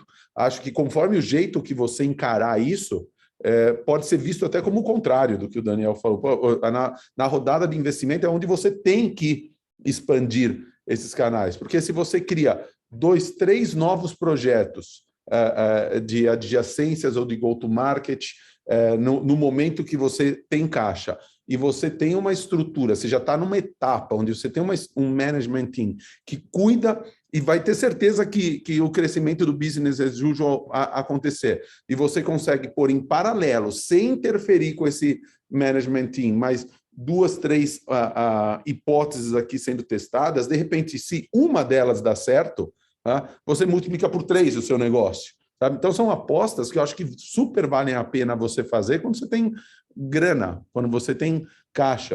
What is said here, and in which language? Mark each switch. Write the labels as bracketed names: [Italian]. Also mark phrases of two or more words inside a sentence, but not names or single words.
[Portuguese] Acho que conforme o jeito que você encarar isso, pode ser visto até como o contrário do que o Daniel falou. Na rodada de investimento é onde você tem que expandir esses canais, porque se você cria 2, 3 novos projetos de adjacências ou de go-to-market no momento que você tem caixa e você tem uma estrutura, você já está numa etapa onde você tem um [English] management team [Portuguese] que cuida e vai ter certeza que o crescimento do [English] business as usual [Portuguese] acontecer. E você consegue pôr em paralelo, sem interferir com esse [English] management team, [Portuguese] mas 2, 3 hipóteses aqui sendo testadas, de repente, se uma delas dá certo, você multiplica por 3 o seu negócio. Sabe? Então, são apostas que eu acho que super valem a pena você fazer quando você tem grana, quando você tem caixa.